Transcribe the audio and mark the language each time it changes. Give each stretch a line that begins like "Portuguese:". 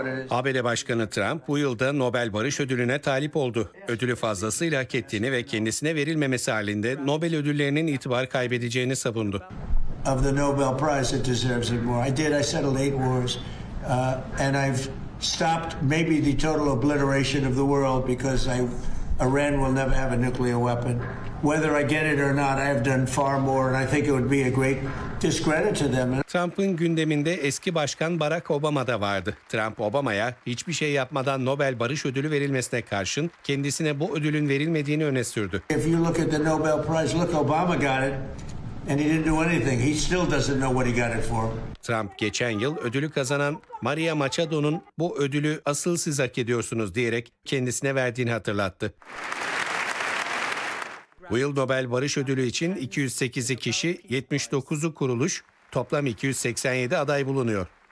Turkish: ABD Başkanı Trump bu yılda Nobel Barış Ödülü'ne talip oldu. Ödülü fazlasıyla hak ettiğini ve kendisine verilmemesi halinde Nobel ödüllerinin itibar kaybedeceğini savundu.
English: Of the Nobel Prize, it deserves it more. I did. I settled 8 wars, and I've stopped maybe the total obliteration of the world because Iran will never have a nuclear weapon. Whether I get it or not, I have done far more, and I think it would be a great discredit to them.
Turkish: Trump'ın gündeminde eski başkan Barack Obama da vardı. Trump Obama'ya hiçbir şey yapmadan Nobel Barış Ödülü verilmesine karşın kendisine bu ödülün verilmediğini öne sürdü.
English: If you look at the Nobel Prize, look, Obama got it. And he didn't do anything. He still doesn't know what he got it for.
Turkish: Trump geçen yıl ödülü kazanan Maria Machado'nun bu ödülü asıl siz hak ediyorsunuz diyerek kendisine verdiğini hatırlattı. Bu yıl Nobel Barış Ödülü için 208'i kişi, 79'u kuruluş, toplam 287 aday bulunuyor.